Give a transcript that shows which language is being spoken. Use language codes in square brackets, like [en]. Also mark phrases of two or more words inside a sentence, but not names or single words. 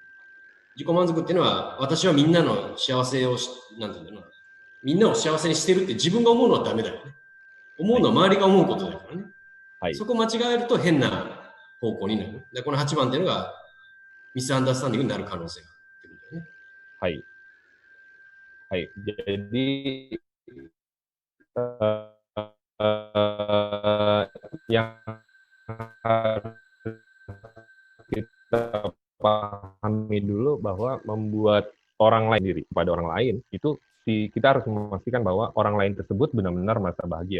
[ja] 自己満足っていうのは、私はみんなの幸せをなんていうんだろうな、みんなを幸せにしてるって自分が思うのはダメだよね。思うのは周りが思うことだからね。はい。そこを間違えると変な方向になる。でこの8番っていうのがミスアンダースタンディングになる可能性があるってことだよね。はい。 [id] はい。Jadi yang harus kita pahami dulu bahwa membuat orang lain diri kepada orang lain itu kita harus memastikan bahwa orang lain tersebut benar-benar merasa bahagia.